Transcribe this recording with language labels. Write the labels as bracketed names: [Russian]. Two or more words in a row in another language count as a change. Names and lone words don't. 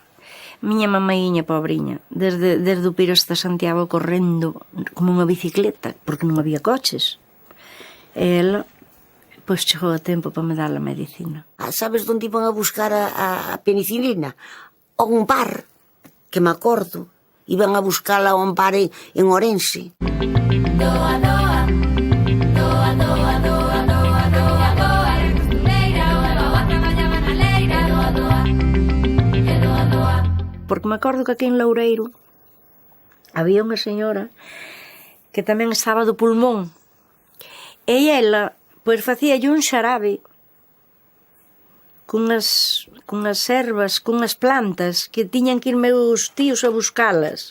[Galician] Miña mamaiña, pobriña, desde o Piro hasta Santiago correndo como unha bicicleta, porque non había coches. E ela, pois chegou a tempo para me dar a medicina. Sabes onde iban a buscar a penicilina? A un bar, que me acordo. Iban a buscala a un bar en Orense. Doa, doa, doa, doa, doa, doa, doa, doa, eres costureira, doa, traballaba na leira, doa, doa, e doa, doa. Porque me acordo que aquí en Loureiro había unha señora que tamén estaba do pulmón, e ela, pois, facíalle un xarabe cunhas ervas, cunhas plantas que tiñan que ir meus tíos a buscalas.